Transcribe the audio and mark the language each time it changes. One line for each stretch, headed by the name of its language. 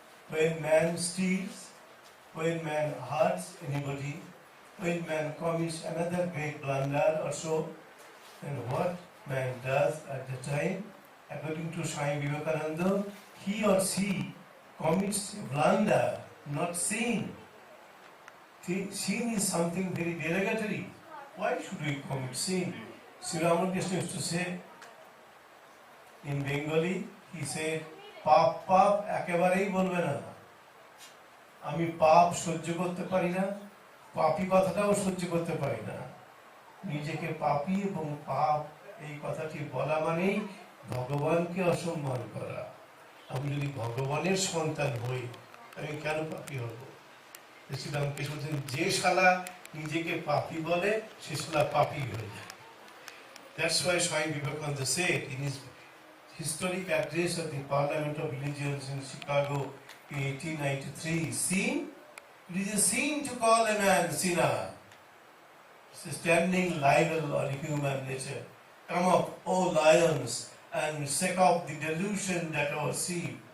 English: When man steals, when man hurts anybody, when man commits another great blunder or so, then what man does at the time, according to Swami Vivekananda, he or she commits a blunder, not sin. Sin is something very derogatory. Why should we commit sin? Sri Ramakrishna used to say, in Bengali, he said,
Bangla: পাপ পাপ একেবারেই বলবে না, আমি পাপ সহ্য করতে পারি না, পাপী কথাটাও সহ্য করতে পারি না। নিজেকে পাপী এবং পাপ এই কথাটি বলা মানেই ভগবানকে অসম্মান করা। আমি যদি ভগবানের সন্তান হই, আমি কেন পাপী হব? শ্রীরামকৃষ্ণ বলছেন, যে শালা নিজেকে পাপী বলে সে শালা পাপী হয়ে যায়।
English: That's why Swami Vivekananda said in his historic address of the Parliament of Religions in Chicago in 1893, sin, it is a sin to call a man sinner. It's a standing libel on human nature. Come up, O lions, and shake off the delusion that overseas.